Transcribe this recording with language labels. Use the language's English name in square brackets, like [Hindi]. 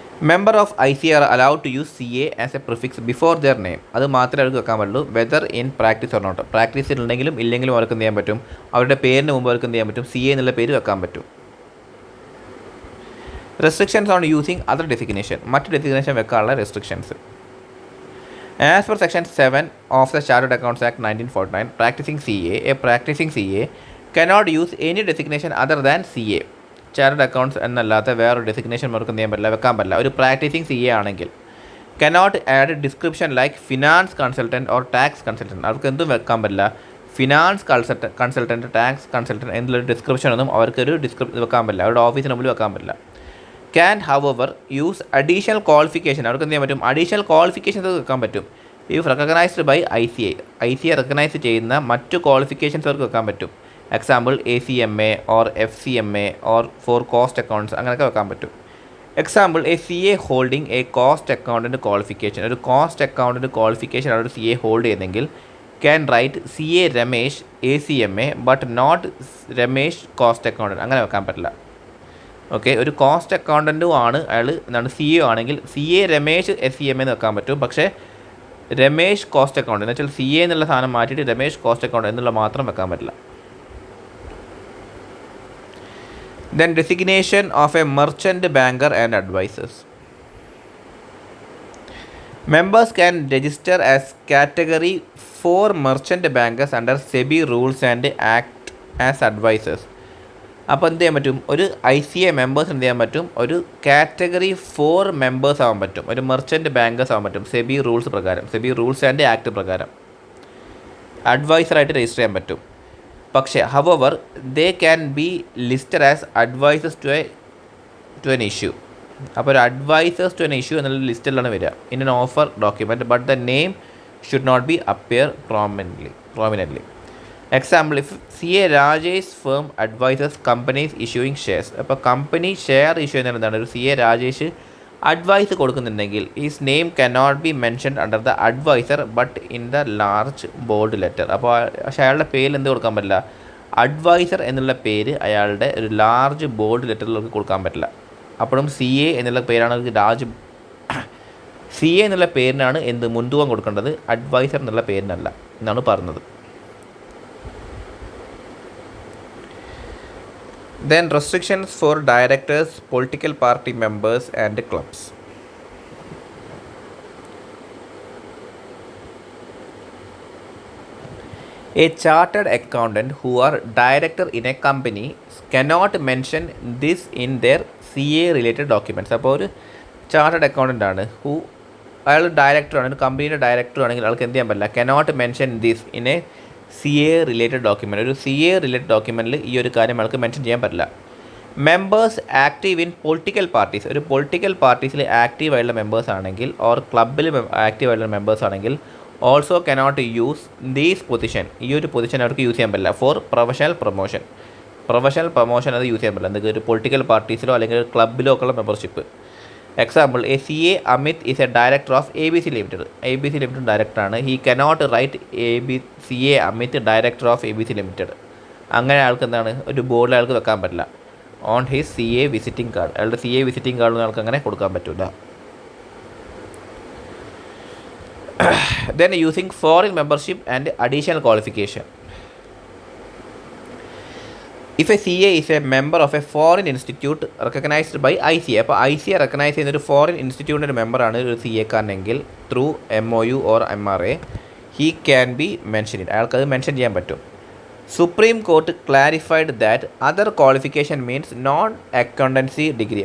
[English] Member of IC are allowed to use CA as a prefix before their name. [Malayalam] അത് മാത്രമേ അവർക്ക് വെക്കാൻ പറ്റുള്ളൂ, [English] Whether in practice or not. [Malayalam] പ്രാക്ടീസിൽ ഉണ്ടെങ്കിലും ഇല്ലെങ്കിലും അവർക്ക് എന്ത് ചെയ്യാൻ പറ്റും? അവരുടെ പേരിന് മുമ്പ് അവർക്ക് എന്ത് ചെയ്യാൻ പറ്റും? CA എന്നുള്ള പേര് വെക്കാൻ പറ്റും. [English] Restrictions on using other designation. [Malayalam] മറ്റ് ഡെസിഗ്നേഷൻ വെക്കാനുള്ള restrictions. [English] As per section 7 of the Chartered Accounts Act 1949, practicing CA cannot use any designation other than CA. [Malayalam] Chartered Accounts എന്നല്ലാത്ത വേറൊരു ഡെസിഗ്നേഷൻ അവർക്ക് എന്ത് ചെയ്യാൻ പറ്റില്ല, വെക്കാൻ പറ്റില്ല. ഒരു പ്രാക്ടീസിങ് CA ആണെങ്കിൽ [English] cannot add description like finance consultant or tax consultant. [Malayalam] അവർക്ക് എന്തും വെക്കാൻ പറ്റില്ല. ഫിനാൻസ് കൺസൾട്ടൻറ്റ്, ടാക്സ് കൺസൾട്ടൻറ്റ് എന്നുള്ളൊരു ഡിസ്ക്രിപ്ഷൻ ഒന്നും അവർക്കൊരു വെക്കാൻ പറ്റില്ല, അവരുടെ ഓഫീസിന് മുമ്പിൽ വെക്കാൻ പറ്റില്ല. [English] Can however use additional qualification. [Malayalam] അവർക്ക് എന്ത് ചെയ്യാൻ പറ്റും? അഡീഷണൽ ക്വാളിഫിക്കേഷൻസ് വെക്കാൻ പറ്റും. [English] if recognised by ICA [Malayalam] recognise ചെയ്യുന്ന മറ്റു ക്വാളിഫിക്കേഷൻസ് അവർക്ക് വെക്കാൻ പറ്റും. [English] example ACMA or FCMA or for cost accounts [Malayalam] അങ്ങനെയൊക്കെ വെക്കാൻ പറ്റും. [English] Example a CA holding a cost accountant qualification. [Malayalam] ഒരു കോസ്റ്റ് അക്കൗണ്ടൻറ്റ് ക്വാളിഫിക്കേഷൻ ആണ് ഒരു CA ഹോൾഡ് ചെയ്യുന്നെങ്കിൽ [English] Can write CA Ramesh ACMA but not Ramesh cost accountant. [Malayalam] അങ്ങനെ വെക്കാൻ പറ്റില്ല. ഓക്കെ, ഒരു കോസ്റ്റ് അക്കൗണ്ടൻറ്റും ആണ് അയാൾ എന്താണ് CA ആണെങ്കിൽ CA രമേശ് SCMA എന്ന് വെക്കാൻ പറ്റും. പക്ഷേ രമേശ് കോസ്റ്റ് അക്കൗണ്ട് എന്ന് വെച്ചാൽ CA എന്നുള്ള സാധനം മാറ്റിയിട്ട് രമേശ് കോസ്റ്റ് അക്കൗണ്ട് എന്നുള്ള മാത്രം വെക്കാൻ പറ്റില്ല. [English] Then designation of a merchant banker and advisors. Members can register as category 4 merchant bankers under SEBI rules and act as advisors. [Malayalam] അപ്പോൾ എന്ത് ചെയ്യാൻ പറ്റും? ഒരു ICA മെമ്പേഴ്സ് എന്ത് ചെയ്യാൻ പറ്റും? ഒരു കാറ്റഗറി 4 മെമ്പേഴ്സ് ആവാൻ പറ്റും, ഒരു മെർച്ചൻറ്റ് ബാങ്കേഴ്സ് ആവാൻ പറ്റും SEBI റൂൾസ് പ്രകാരം, SEBI റൂൾസ് ആൻഡ് ആക്ട് പ്രകാരം അഡ്വൈസറായിട്ട് രജിസ്റ്റർ ചെയ്യാൻ പറ്റും. [English] പക്ഷേ however they can be listed as advisors to an issue. അപ്പോൾ ഒരു advisors to an issue [Malayalam] എന്നുള്ള ലിസ്റ്റിലാണ് വരിക [English] In an offer document, but the name should not be appear prominently. Example, if CA Rajesh firm advisors companies issuing shares. [Malayalam] അപ്പോൾ company share issue ചെയ്യുന്നത് എന്താണ്? ഒരു CA Rajesh [English] Advice കൊടുക്കുന്നുണ്ടെങ്കിൽ his name cannot be mentioned under the advisor but in the large bold letter. [Malayalam] അപ്പോൾ പക്ഷേ അയാളുടെ പേരിൽ എന്ത് കൊടുക്കാൻ പറ്റില്ല? അഡ്വൈസർ എന്നുള്ള പേര് അയാളുടെ ഒരു ലാർജ് ബോൾഡ് ലെറ്ററിലേക്ക് കൊടുക്കാൻ പറ്റില്ല. അപ്പോഴും CA എന്നുള്ള പേരാണ് CA എന്നുള്ള പേരിനാണ് എന്ത് മുൻതൂക്കം കൊടുക്കേണ്ടത്, അഡ്വൈസർ എന്നുള്ള പേരിനല്ല എന്നാണ് പറഞ്ഞത്. [English] Then restrictions for directors, political party members and clubs. A chartered accountant who are director in a company cannot mention this in their CA related documents. [Malayalam] അപ്പോൾ ഒരു ചാർട്ടേഡ് അക്കൗണ്ടൻ്റ് ആണ്, അയാൾ ഡയറക്ടറാണ്, ഒരു കമ്പനിയുടെ ഡയറക്ടർ ആണെങ്കിൽ ആൾക്ക് എന്ത് ചെയ്യാൻ പറ്റില്ല? [English] Cannot mention this in a CA related document. [Malayalam] ഒരു CA റിലേറ്റഡ് ഡോക്യുമെൻറ്റിൽ ഈ ഒരു കാര്യം ആൾക്ക് മെൻഷൻ ചെയ്യാൻ പറ്റില്ല. [English] members active in political parties, [Malayalam] ഒരു പൊളിറ്റിക്കൽ പാർട്ടീസിൽ ആക്റ്റീവ് ആയിട്ടുള്ള മെമ്പേഴ്സ് ആണെങ്കിൽ ഓർ ക്ലബിൽ ആക്റ്റീവ് ആയിട്ടുള്ള മെമ്പേഴ്സ് ആണെങ്കിൽ [English] also cannot use these position, [Malayalam] ഈ ഒരു പൊസിഷൻ അവർക്ക് യൂസ് ചെയ്യാൻ പറ്റില്ല [English] For professional promotion. [Malayalam] Professional promotion അത് യൂസ് ചെയ്യാൻ പറ്റില്ല, എന്തെങ്കിലും ഒരു പൊളിറ്റിക്കൽ പാർട്ടീസിലോ അല്ലെങ്കിൽ ഒരു ക്ലബിലോ ഒക്കെ ഉള്ള membership. [English] Example, a CA Amit is a director of ABC limited. [Malayalam] ABC limited ഡയറക്ടറാണ്. [English] He cannot write CA Amit director of ABC limited. [Malayalam] അങ്ങനെ ആൾക്ക് എന്താണ് ഒരു ബോർഡിൽ ആൾക്ക് വെക്കാൻ പറ്റില്ല. [English] on his CA visiting card, [Malayalam] അയാളുടെ CA വിസിറ്റിംഗ് കാർഡൊന്നും ആൾക്ക് അങ്ങനെ കൊടുക്കാൻ പറ്റില്ല. [English] Then using foreign membership and additional qualification. If a CA is a member of a foreign institute recognized by ICA, [Malayalam] അപ്പോൾ ICA റെക്കഗ്നൈസ് ചെയ്യുന്ന ഒരു ഫോറിൻ ഇൻസ്റ്റിറ്റ്യൂട്ടിൻ്റെ മെമ്പറാണ് ഒരു CA കാരനെങ്കിൽ [English] through MOU or MRA he can be mention it, [Malayalam] അയാൾക്കത് mention ചെയ്യാൻ പറ്റും. [English] Supreme court clarified that other qualification means non accountancy degree.